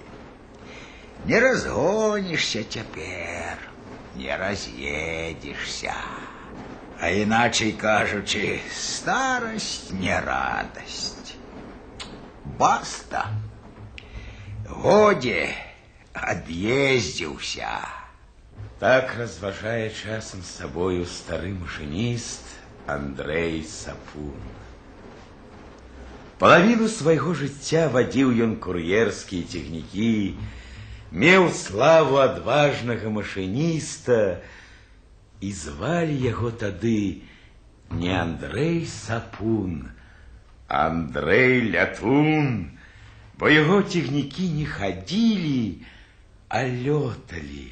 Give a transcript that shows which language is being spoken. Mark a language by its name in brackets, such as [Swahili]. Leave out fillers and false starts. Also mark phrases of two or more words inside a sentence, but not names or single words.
[Russian] Не разгонишься теперь, не разъедешься. А иначе кажучи, старость не радость. [Belarusian] Баста, годе ад'ездзіўся. Так разважае часам з сабою стары машиніст Андрей Сапун. Палавіну свайго жыцця вадзіў ён кур'ерскія цягнікі, меў славу адважнага машиніста, і звалі яго тады не Андрей Сапун, а Андрей Лятун, бо яго цягнікі не хадзілі, а лёталі.